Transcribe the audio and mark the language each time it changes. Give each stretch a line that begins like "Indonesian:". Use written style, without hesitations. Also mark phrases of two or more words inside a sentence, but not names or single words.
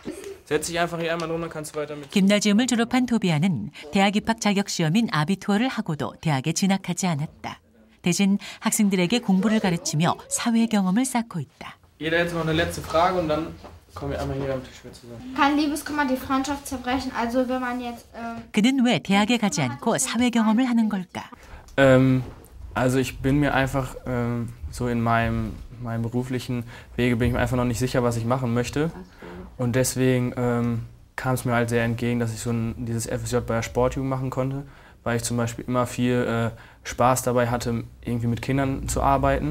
Korean: 김나지움을 졸업한 토비안은 대학 입학 자격시험인 아비투어를 하고도 대학에 진학하지 않았다. 대신 학생들에게 공부를 가르치며 사회 경험을 쌓고 있다. 그는 왜 대학에 가지 않고 사회 경험을 하는 걸까?
German: Also ich bin mir einfach so in meinem beruflichen Wege bin ich mir einfach noch nicht sicher, was ich machen möchte. Und deswegen kam es mir halt sehr entgegen, dass ich so dieses FSJ bei der Sportjugend machen konnte, weil ich zum Beispiel immer viel Spaß dabei hatte, irgendwie mit Kindern zu arbeiten.